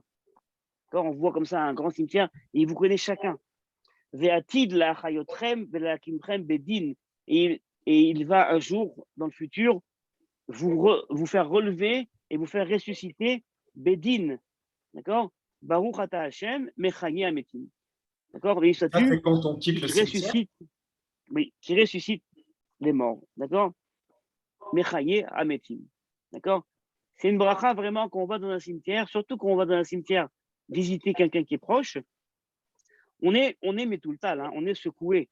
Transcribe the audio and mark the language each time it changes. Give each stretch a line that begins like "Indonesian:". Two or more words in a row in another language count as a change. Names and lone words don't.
French: D'accord? On voit comme ça un grand cimetière, et il vous connaît chacun.
Hebrew: ועתיד להחיותכם ולהקימכם בדין,
French: et il va un jour, dans le futur, vous faire relever et vous faire ressusciter bedin. D'accord?
Hebrew: ברוך אתה השם מחיה המתים.
French: D'accord? Ça, c'est quand on quitte le cimetière. Qui ressuscite les morts. D'accord?
Hebrew: מחיה המתים.
French: D'accord? C'est une bracha vraiment quand on va dans un cimetière, surtout quand on va dans un cimetière visiter quelqu'un qui est proche. On est métouletal, hein, on est secoué.